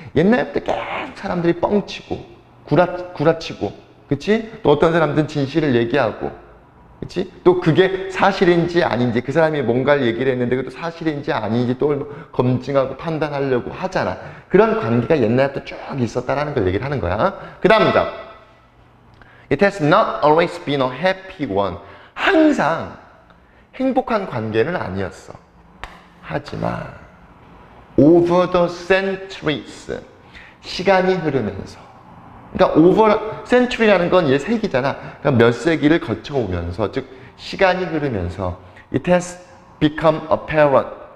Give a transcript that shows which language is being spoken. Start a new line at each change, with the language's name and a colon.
Korean: 옛날부터 계속 사람들이 뻥치고 구라치고, 그치? 또 어떤 사람들은 진실을 얘기하고, 그치? 또 그게 사실인지 아닌지, 그 사람이 뭔가를 얘기를 했는데 그것도 사실인지 아닌지 또 검증하고 판단하려고 하잖아. 그런 관계가 옛날부터 쭉 있었다라는 걸 얘기를 하는 거야. 그 다음 문장.
English: It has not always been a happy one.
Korean: 항상 행복한 관계는 아니었어. 하지만
English: over the centuries,
Korean: 시간이 흐르면서, 그러니까 over century라는 건 얘 세기잖아. 그러니까 몇 세기를 거쳐오면서, 즉 시간이 흐르면서
English: it has become apparent.